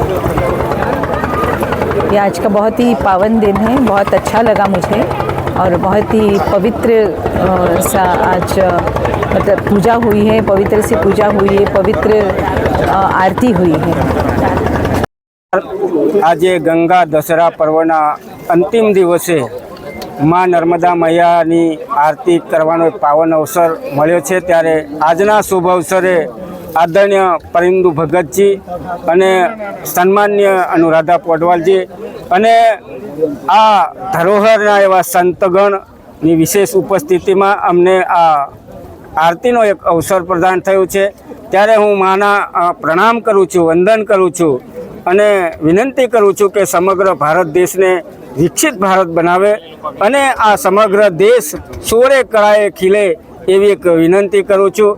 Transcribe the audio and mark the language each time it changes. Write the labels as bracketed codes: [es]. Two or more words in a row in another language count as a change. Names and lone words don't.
[hi] ये आज का बहुत ही पावन दिन है, बहुत अच्छा लगा मुझे और बहुत ही पवित्र सा आज मतलब पूजा हुई है, पवित्र सी पूजा हुई है, पवित्र आरती हुई है। [gu] આજ ગંગા દશહરા પર્વના અંતિમ દિવસે માઁ નર્મદા મૈયાની આરતી કરવાનો એક પાવન અવસર મળ્યો છે, ત્યારે આજના શુભ અવસરે આદરણીય પરિંદુ ભગતજી અને સન્માનીય અનુરાધા પોડવાલજી અને આ ધરોહરના એવા સંતગણની વિશેષ ઉપસ્થિતિમાં અમને આ આરતીનો એક અવસર પ્રદાન થયું છે, ત્યારે હું માના પ્રણામ કરું છું, વંદન કરું છું અને વિનંતી કરું છું કે સમગ્ર ભારત દેશને વિકસિત ભારત બનાવે અને આ સમગ્ર દેશ સોળે કળાએ ખીલે એવી એક વિનંતી કરું છું.